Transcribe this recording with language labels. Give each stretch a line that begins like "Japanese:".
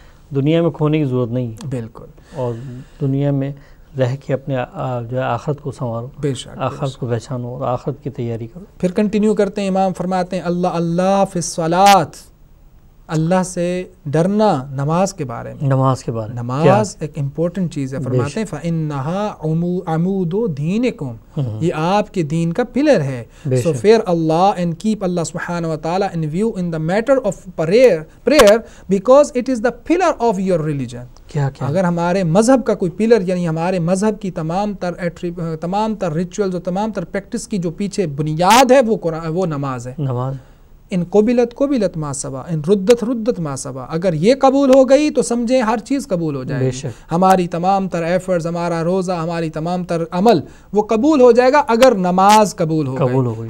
Urdu: دنیا میں کھونے کی ضرورت نہیں ہے، بالکل، اور دنیا میں رہ کے اپنے جو ہے آخرت کو سنوارو، بے شک آخرت کو پہچانو اور آخرت کی تیاری کرو۔ پھر کنٹینیو کرتے ہیں، امام فرماتے ہیں
Arabic: اللہ فی الصلاۃ،
Urdu: اللہ سے ڈرنا نماز کے بارے میں. نماز کے بارے میں نماز ایک امپورٹنٹ چیز ہے. فرماتے ہیں
Arabic: فَإِنَّهَا عَمُودُ دِينِكُمْ،
Urdu: یہ آپ کے دین کا پلر ہے.
English: So fear Allah and keep Allah subhanahu wa ta'ala in view in the matter of prayer because it is the pillar of your religion.
Urdu: اگر ہمارے مذہب کا کوئی پلر، یعنی ہمارے مذہب کی تمام تر ریچولز اور تمام تر پریکٹس کی جو پیچھے بنیاد ہے وہ نماز ہے. نماز
Arabic: ان قبلت ما سوا، ان ردت ما سوا.
Urdu: اگر یہ قبول ہو گئی تو سمجھیں ہر چیز قبول ہو جائے گی. ہماری تمام تر ایفرٹس، ہمارا روزہ، ہماری تمام تر عمل وہ قبول ہو جائے گا اگر نماز قبول ہو گئی.